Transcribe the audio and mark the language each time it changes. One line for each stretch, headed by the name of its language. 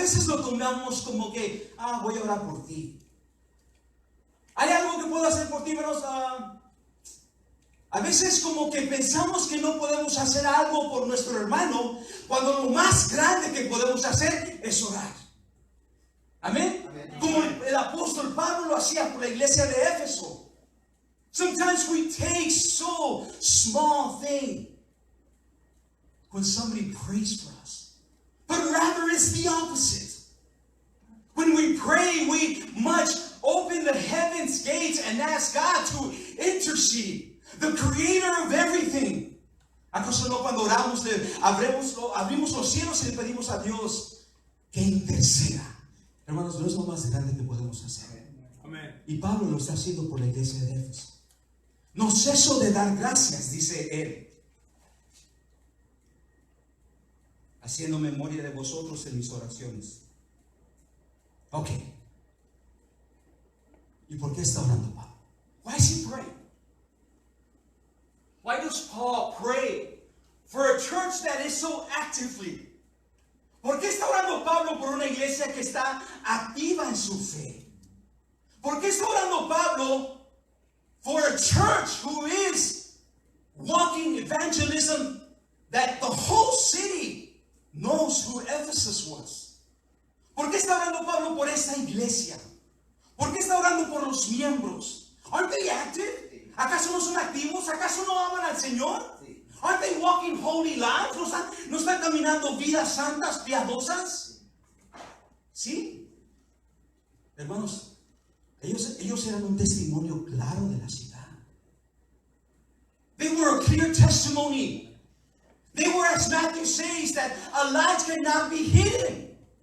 Spanish: veces lo tomamos como que, voy a orar por ti. ¿Hay algo que puedo hacer por ti, hermanos? A veces como que pensamos que no podemos hacer algo por nuestro hermano, cuando lo más grande que podemos hacer es orar. Amén. Amén. Como el apóstol Pablo lo hacía por la iglesia de Éfeso.
English: Sometimes we take so small thing when somebody prays for us. But rather it's the opposite. When we pray, we must open the heavens gates and ask God to intercede, the creator of everything.
Spanish: ¿Acaso no cuando oramos abrimos los cielos y le pedimos a Dios que interceda? Hermanos, no es lo más grande que podemos hacer. Amén. Y Pablo lo está haciendo por la iglesia de Éfeso. No ceso de dar gracias, dice él, haciendo memoria de vosotros en mis oraciones. Ok. ¿Y por qué está orando Pablo?
English: Why is he praying? Why does Paul pray for a church that is so actively?
Spanish: ¿Por qué está orando Pablo por una iglesia que está activa en su fe? ¿Por qué está orando Pablo
English: for a church who is walking evangelism, that the whole city knows who Ephesus was?
Spanish: ¿Por qué está orando Pablo por esta iglesia? ¿Por qué está orando por los miembros?
English: Aren't they active?
Spanish: ¿Acaso no son activos? ¿Acaso no aman al Señor?
English: Aren't they walking holy lives?
Spanish: ¿No están caminando vidas santas, piadosas? ¿Sí? Hermanos, ellos eran un testimonio claro de la ciudad.
English: They were a clear testimony. They were, as Matthew says, that a light cannot be hidden.